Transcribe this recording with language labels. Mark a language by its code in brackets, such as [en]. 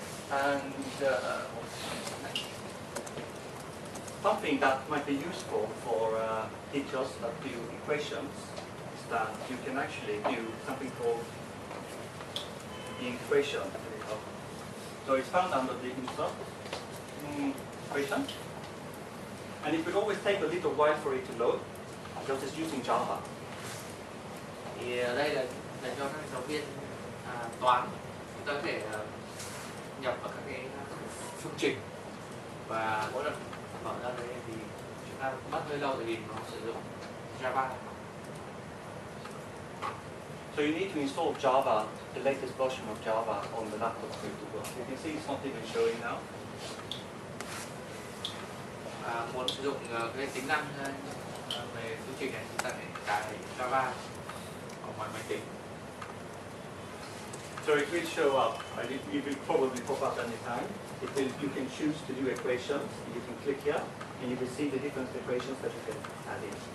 [en] And something that might be useful for teachers that do equations is that you can actually do something called the equation. So it's found under the insert equation, and it will always take a little while for it to load because it's using Java. [vi] Thì đây là dành cho các giáo viên toán, chúng ta có thể nhập vào các cái phương trình và mỗi lần mở ra đấy thì chúng ta mất hơi lâu tại vì nó sử dụng Java. [en] So you need to install Java, the latest version of Java on the laptop for it to work. You can see it's not even showing now. [vi] Muốn sử dụng cái tính năng về phương trình này, chúng ta phải cài Java ở ngoài máy tính. [en] So it will show up, and it will probably pop up anytime. You can choose to do equations, you can click here, and you will see the different equations that you can add in.